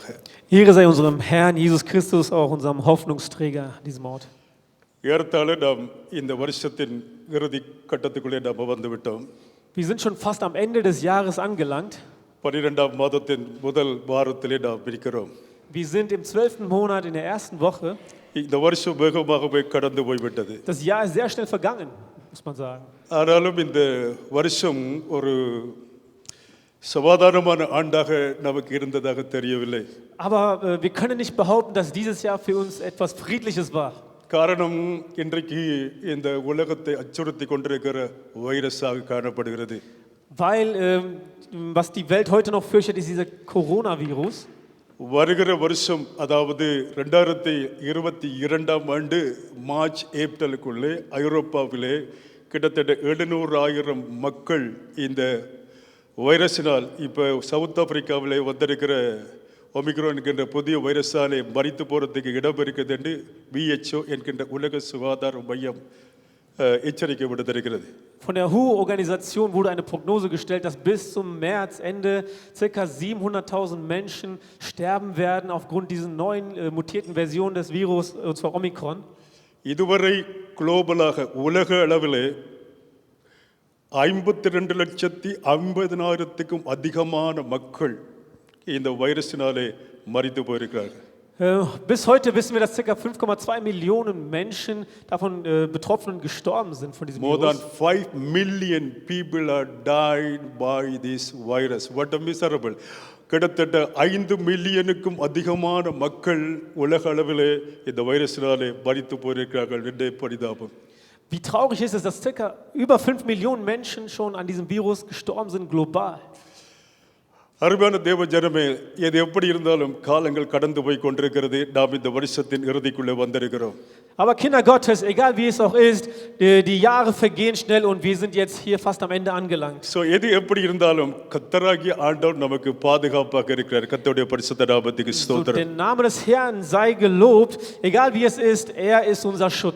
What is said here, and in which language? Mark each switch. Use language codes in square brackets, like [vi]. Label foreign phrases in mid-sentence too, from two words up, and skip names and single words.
[de] Ehre sei unserem Herrn Jesus Christus, auch unserem Hoffnungsträger diesem Ort. [ta] ஏறத்தாழ நாம் இந்த வருஷத்தின் இறுதி கட்டத்துக்குள்ளே நாம் வந்துவிட்டோம். [de] Wir sind schon fast am Ende des Jahres angelangt. [ta] 12ஆம் மாதத்தின் முதல் வாரத்திலே நாம் இருக்கிறோம். [de] Wir sind im 12. Monat in der ersten Woche. [ta] இந்த வருஷம் வேகமாகவே கடந்து போய்விட்டது. [de] Das Jahr ist sehr schnell vergangen, muss man sagen. [ta] ஆனாலும் இந்த வருஷம் ஒரு சமாதானமான ஆண்டாக நமக்கு இருந்ததாக தெரியவில்லை. [de] Aber wir können nicht behaupten, dass dieses Jahr für uns etwas Friedliches war. [ta] காரணம், இன்றைக்கு இந்த உலகத்தை அச்சுறுத்தி கொண்டிருக்கிற வைரஸாக காணப்படுகிறது. [de] Weil was die Welt heute noch fürchtet, ist dieser Coronavirus. [ta] வருகிற வருஷம், அதாவது 2022ஆம் ஆண்டு மார்ச் ஏப்ரலுக்குள்ளே ஐரோப்பாவிலே கிட்டத்தட்ட 700,000 மக்கள் இந்த வைரஸினால், இப்போ சவுத் ஆப்பிரிக்காவிலே வந்திருக்கிற ஒமிக்ரான் என்கின்ற புதிய வைரஸாலே மரித்து போகிறதுக்கு இடம் இருக்குது என்று WHO என்கின்ற உலக சுகாதார மையம் எச்சரிக்கை விடுத்திருக்கிறது. [de] Von der WHO-Organisation wurde eine Prognose gestellt, dass bis zum Märzende ca. 700.000 Menschen sterben werden aufgrund dieser neuen mutierten Version des Virus, und zwar Omikron. [ta] இதுவரை குளோபலாக உலக அளவிலே 52,50,000க்கும் அதிகமான மக்கள் இந்த வைரஸினாலே மரித்து போயிருக்கிறார்கள். [de] Bis heute wissen wir, dass ca. 5,2 Millionen Menschen davon betroffen und gestorben sind von diesem [en] More [de] Virus. [en] than 5 million people are died by this virus. What a miserable. [ta] கிட்டத்தட்ட 5 மில்லியனுக்கும் அதிகமான மக்கள் உலக அளவிலே இந்த வைரஸினாலே மரித்து போயிருக்கிறார்கள் என்று பரிதாபம். [de] Wie traurig ist es, dass ca. über 5 Millionen Menschen schon an diesem Virus gestorben sind global. [ta] அருமையான தேவ ஜனமே, எது எப்படி இருந்தாலும் காலங்கள் கடந்து போய் கொண்டிருக்கிறது. நாம் இந்த வருஷத்தின் இறுதிக்குள்ளே வந்திருக்கிறோம். [de] Aber Kinder Gottes, egal wie es auch ist, die Jahre vergehen schnell und wir sind jetzt hier fast am Ende angelangt. [ta] So எது எப்படி இருந்தாலும் கர்த்தராகிய ஆண்டவர் நமக்கு பாதுகாப்பாக இருக்கிறார். கர்த்தருடைய பரிசுத்த நாமத்துக்கு So, ஸ்தோத்திரம். [de] der Name des Herrn sei gelobt, egal wie es ist, er ist unser Schutz.